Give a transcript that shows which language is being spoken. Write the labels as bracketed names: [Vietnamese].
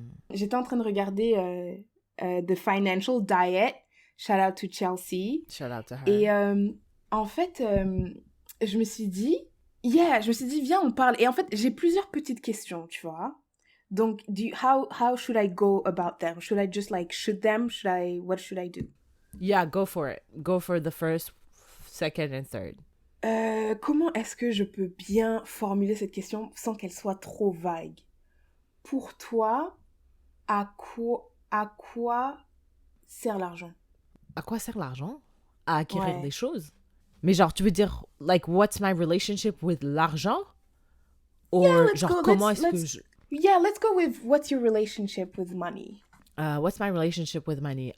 [French] J'étais en train de regarder... [English] The Financial Diet, shout out to Chelsea. Shout out to her. [French] Et en fait, je me suis dit, viens, on parle. Et en fait, j'ai plusieurs petites questions, tu vois. [English] Donc, how should I go about them? Should I just like shoot them? What should I do? Yeah, go for it. Go for the first, second and third. [French] Comment est-ce que je peux bien formuler cette question sans qu'elle soit trop vague? Pour toi, à quoi sert l'argent? À quoi sert l'argent? À acquérir des choses. Mais genre, tu veux dire, [English] like, what's my relationship with [French] l'argent? Or, genre, comment est-ce que je... [English] Yeah, let's go with what's your relationship with money? What's my relationship with money?